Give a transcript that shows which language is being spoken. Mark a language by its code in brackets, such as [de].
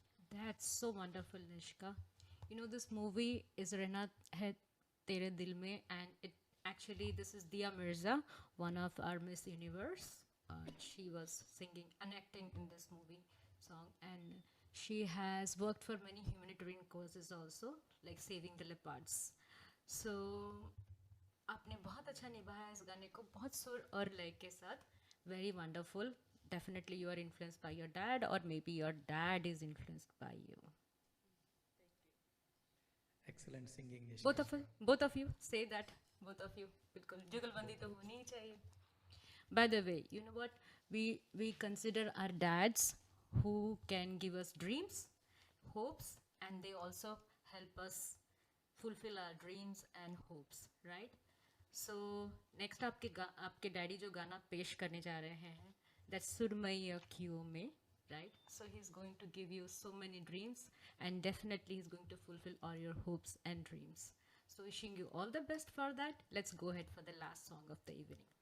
[en] That's so wonderful, Nishka. You know, this movie is Rehna Hai Tere Dil Mein, and it actually, this is Dia Mirza, one of our Miss Universe. She was singing and acting in this movie song, and she has worked for many humanitarian causes also, like saving the leopards. [hi] So, आपने बहुत अच्छा निभाया इस गाने को, बहुत सुर और लय के साथ. [en] Very wonderful. Definitely you are influenced by your dad, or maybe your dad is influenced by you. Excellent singing, Yashika. Both of you say that. Both of you. [hi] बिल्कुल जुगलबंदी तो होनी ही चाहिए. [en] By the way, you know what? We consider our dads who can give us dreams, hopes, and they also help us fulfill our dreams and hopes, right? So next [hi] आपके daddy जो गाना पेश करने जा रहे हैं, that's सुरमई अखियों में, right? [en] So he's going to give you so many dreams, and definitely he's going to fulfill all your hopes and dreams. So wishing you all the best for that. Let's go ahead for the last song of the evening.